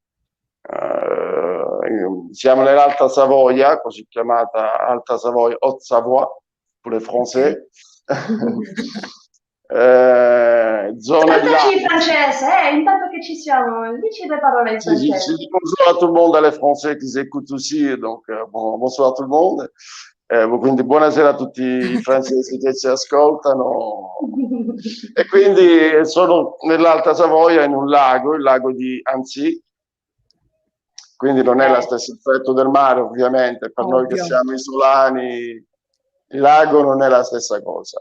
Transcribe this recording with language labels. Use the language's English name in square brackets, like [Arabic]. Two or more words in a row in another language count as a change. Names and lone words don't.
[Italian] Siamo nell'Alta Savoia, così chiamata Alta Savoia, Haute-Savoie, per les Ok. Français. Zona di Salutaci in lago. francese, intanto che ci siamo, dici due parole in [French] Je [Italian] francese. [French] dis bonjour à tout le monde, à les Français qui écoutent aussi, donc bonsoir tout le monde. [Italian] Quindi buonasera a tutti i francesi che ci ascoltano. E quindi sono nell'Alta Savoia, in un lago, il lago di Annecy, quindi non è lo stesso effetto del mare, ovviamente, per noi che siamo isolani, il lago non è la stessa cosa.